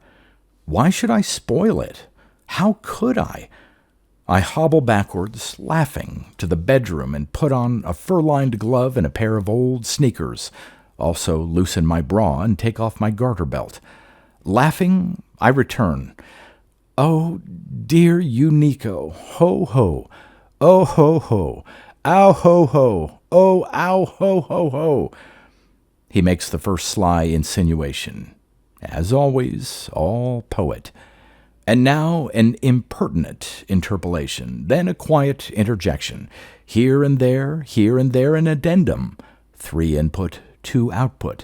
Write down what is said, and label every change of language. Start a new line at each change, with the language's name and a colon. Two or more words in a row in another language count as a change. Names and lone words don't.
English: Why should I spoil it? How could I? I hobble backwards, laughing, to the bedroom and put on a fur-lined glove and a pair of old sneakers. Also loosen my bra and take off my garter belt. Laughing, I return. Oh, dear Uniq-o, ho ho, oh ho ho, ow ho ho, oh ow ho ho ho. He makes the first sly insinuation. As always, all poet. And now an impertinent interpolation, then a quiet interjection. Here and there an addendum. 3 input, 2 output.